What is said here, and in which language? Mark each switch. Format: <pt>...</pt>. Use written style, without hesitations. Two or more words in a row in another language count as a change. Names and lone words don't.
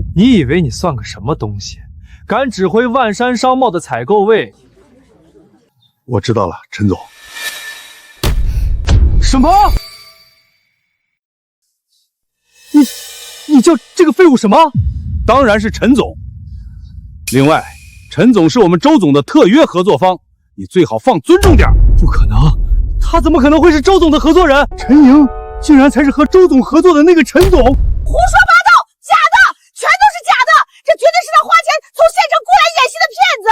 <zh>你以為你算個什麼東西？敢指揮萬山商貿的採購位？我知道了，陳總。什麼？你叫这個廢物什麼？當然是陳總。另外，陳總是我們周總的特約合作方，你最好放尊重點。不可能，他怎麼可能會是周總的合作人？陳瑩竟然才是和周总合作的那個陳總。胡說八道，假的，全都是假的，這絕对是他花錢從縣城雇來演戲的騙子。</zh>